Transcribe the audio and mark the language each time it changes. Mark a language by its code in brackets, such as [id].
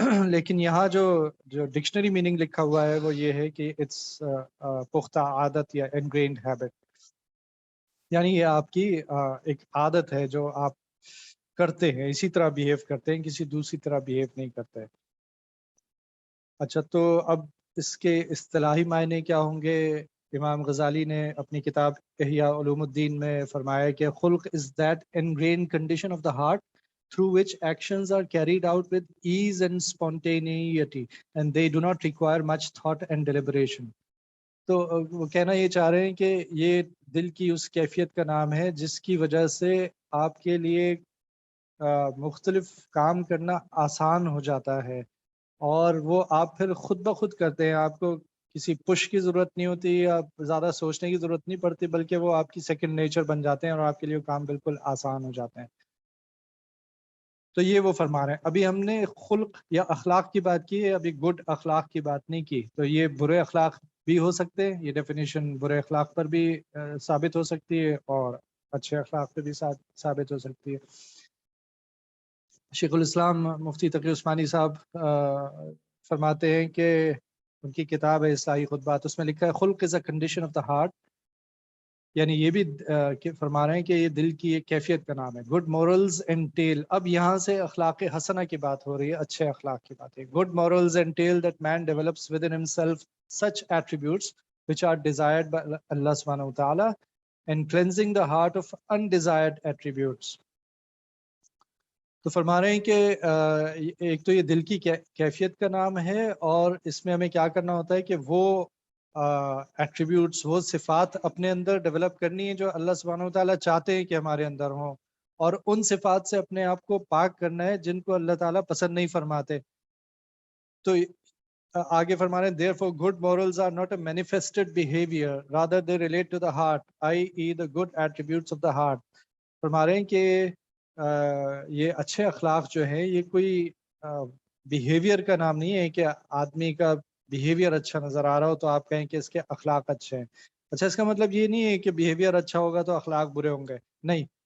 [ur] لیکن یہاں جو ڈکشنری میننگ لکھا ہوا ہے وہ یہ ہے کہ اٹس پختہ عادت یا انگرینڈ ہیبٹ، یعنی یہ آپ کی ایک عادت ہے جو آپ کرتے ہیں، اسی طرح بیہیو کرتے ہیں، کسی دوسری طرح بیہیو نہیں کرتے. اچھا، تو اب اس کے اصطلاحی معنی کیا ہوں گے؟ امام غزالی نے اپنی کتاب احیاء علوم الدین میں فرمایا کہ خلق [en] is that ingrained condition of the heart through which actions are carried out with ease and spontaneity and they do not require much thought and deliberation. [ur] تو وہ کہنا یہ چاہ رہے ہیں کہ یہ دل کی اس کیفیت کا نام ہے جس کی وجہ سے آپ کے لیے مختلف کام کرنا آسان ہو جاتا ہے اور وہ آپ پھر خود بخود کرتے ہیں، آپ کو کسی پش کی ضرورت نہیں ہوتی، آپ زیادہ سوچنے کی ضرورت نہیں پڑتی، بلکہ وہ آپ کی سیکنڈ نیچر بن جاتے ہیں اور آپ کے لیے کام بالکل آسان ہو جاتے ہیں. تو یہ وہ فرما رہے ہیں. ابھی ہم نے خلق یا اخلاق کی بات کی ہے، ابھی گڈ اخلاق کی بات نہیں کی. تو یہ برے اخلاق بھی ہو سکتے ہیں، یہ ڈیفینیشن برے اخلاق پر بھی ثابت ہو سکتی ہے اور اچھے اخلاق پہ بھی ثابت ہو سکتی ہے. شیخ الاسلام مفتی تقی عثمانی صاحب فرماتے ہیں کہ ان کی کتاب ہے اصلاحی خطبات، اس میں لکھا ہے خلق [en] is a condition of the heart, [ur] یعنی یہ بھی فرما رہے ہیں کہ یہ دل کی ایک کیفیت کا نام ہے. [en] good morals entail, [ur] اب یہاں سے اخلاق حسنہ کی بات ہو رہی ہے، اچھے اخلاق کی بات ہے. [en] Good morals entail that man develops within himself such attributes which are desired by Allah subhanahu wa ta'ala and cleansing the heart of undesired attributes. [ur] تو فرما رہے ہیں کہ ایک تو یہ دل کی کیفیت کا نام ہے اور اس میں ہمیں کیا کرنا ہوتا ہے کہ وہ ایٹریبیوٹس، وہ صفات اپنے اندر ڈیولپ کرنی ہے جو اللہ سبحانہ و تعالیٰ چاہتے ہیں کہ ہمارے اندر ہوں، اور ان صفات سے اپنے آپ کو پاک کرنا ہے جن کو اللہ تعالیٰ پسند نہیں فرماتے. تو آگے فرما رہے ہیں [en] therefore good morals are not a manifested behavior rather they relate to the heart i.e. the good attributes of the heart. [ur] فرما رہے ہیں کہ یہ اچھے اخلاق جو ہیں یہ کوئی بیہیویئر کا نام نہیں ہے کہ آدمی کا بیہیویئر اچھا نظر آ رہا ہو تو آپ کہیں کہ اس کے اخلاق اچھے ہیں. اچھا، اس کا مطلب یہ نہیں ہے کہ بیہیویئر اچھا ہوگا تو اخلاق برے ہوں گے، نہیں.